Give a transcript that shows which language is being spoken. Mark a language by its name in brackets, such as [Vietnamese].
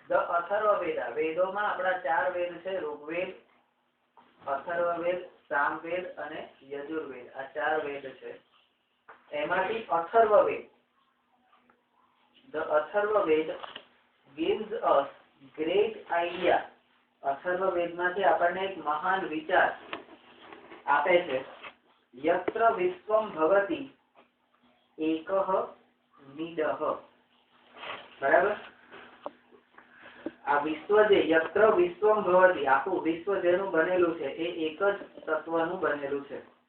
[Gujarati] અથર્વવેદ, વેદોમાં આપણા 4 વેદ છે, ઋગ્વેદ, અથર્વવેદ, સામવેદ અને યજુર્વેદ. આ 4 વેદ છે. એમાંથી [English] Atharvaveda, the Atharvaveda gives us great idea. [Gujarati] અથર્વવેદમાંથી આપણને એક મહાન વિચાર આપે છે. [Sanskrit] યત્ર વિશ્વમ ભવતિ એકઃ નિડઃ. [Gujarati] બરાબર? આ વિશ્વ જે [Sanskrit] યત્ર વિશ્વમ ભવતિ, [Gujarati] આખું વિશ્વ જેનું બનેલું છે એ એક જ તત્વનું બનેલું છે.